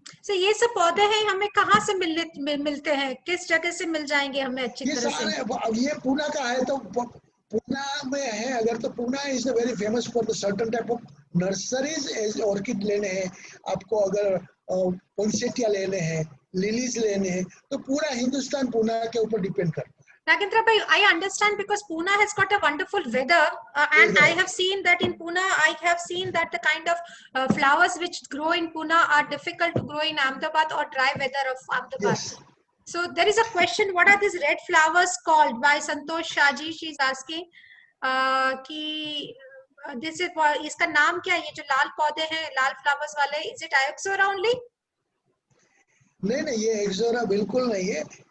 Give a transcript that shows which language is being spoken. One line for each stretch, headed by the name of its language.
Hindi: ये सब पौधे हैं, हमें कहाँ से मिलते हैं? किस जगह से मिल जाएंगे हमें अच्छी तरह से? अब ये पूना का है तो पूना में है अगर, तो
English: Poona is very famous for the certain type of nurseries.
Hindi: Orchid लेने हैं आपको, अगर पोंसेटिया लेने हैं, लिलीज लेने हैं, तो पूरा हिंदुस्तान पूना के ऊपर डिपेंड करता है।
English: Nagendra bhai, I understand because Pune has got a wonderful weather, and I have seen that in Pune, I have seen that the kind of flowers which grow in Pune are difficult to grow in Ahmedabad or dry weather of Ahmedabad. Yes. So there is a question, what are these red flowers called? By Santosh Shaji, she is asking कि this is,
Hindi: इसका नाम क्या है? ये जो लाल पौधे हैं, लाल flowers वाले,
English: is it Ioxora only?
Hindi: नहीं, ये एक्सोरा बिल्कुल नहीं है।